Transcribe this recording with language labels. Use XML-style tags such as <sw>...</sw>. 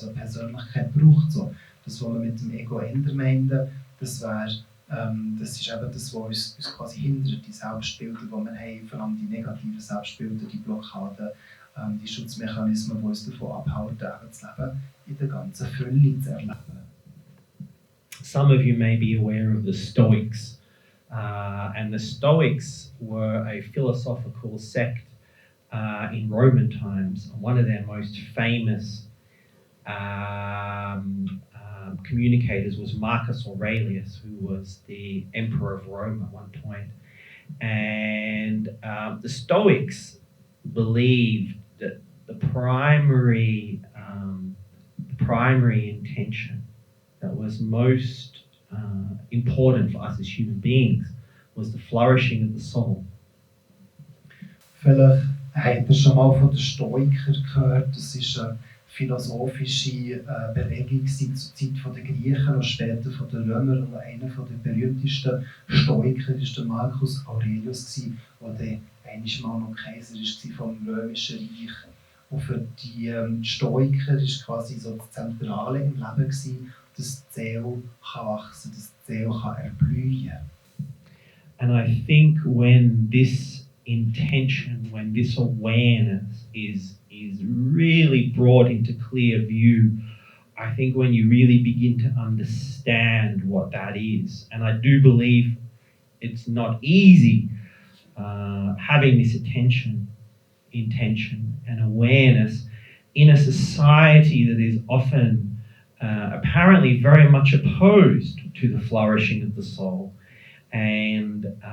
<de>Also eine Persönlichkeit braucht so. Das, was wir mit dem Ego ändern meinen, das ist eben das, was uns quasi hindert, die Selbstbilder, die wir haben, vor allem die negativen Selbstbilder, die Blockaden, die Schutzmechanismen, die uns davon abhalten, eben das Leben in der ganzen Fülle zu erleben.</de> <en>Some of you may be aware of the Stoics, and the Stoics were a philosophical sect in Roman times. One of their most famous communicators was Marcus Aurelius, who was the emperor of Rome at one point. And the Stoics believed that the primary intention that was most important for us as human beings was the flourishing of the soul.</en> <de>Vielleicht habt ihr schon mal von den Stoikern gehört. Das ist eine philosophische Bewegung zur Zeit der Griechen und später von den Römern. Und einer der berühmtesten Stoiker war der Marcus Aurelius, der dann einmal noch Kaiser war vom Römischen Reich. Und für die Stoiker war quasi so das Zentrale im Leben, dass die Seele wachsen kann, dass die Seele erblühen kann.</de> <en>And I think when this intention, when this awareness is really brought into clear view, I think when you really begin to understand what that is, and I do believe it's not easy having this intention and awareness in a society that is often apparently very much opposed to the flourishing of the soul and</en>